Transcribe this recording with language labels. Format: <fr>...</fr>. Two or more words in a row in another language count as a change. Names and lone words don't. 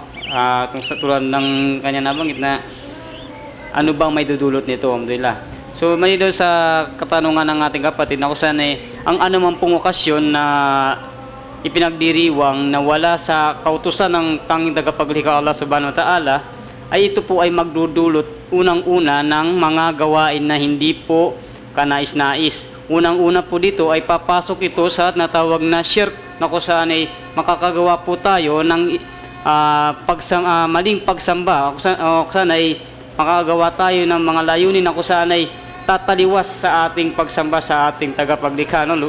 <tl>Kung sa tulad ng kanya nabanggit na ano bang may dudulot nito, alhamdulillah. So may daw sa katanungan ng ating kapatid na kung saan ang anumang pong okasyon na ipinagdiriwang na wala sa kautusan ng tanging tagapaglikha Allah</tl> <ar>سبحانه وتعالى,</ar> <tl>ay ito po ay magdudulot unang-una ng mga gawain na hindi po kanais-nais. Unang-una po dito ay papasok ito sa natawag na shirk, na kung saan ay makakagawa po tayo ng maling pagsamba, o kung saan ay makakagawa tayo ng mga layunin na kung saan ay tataliwas sa ating pagsamba sa ating tagapaglikha, no?</tl>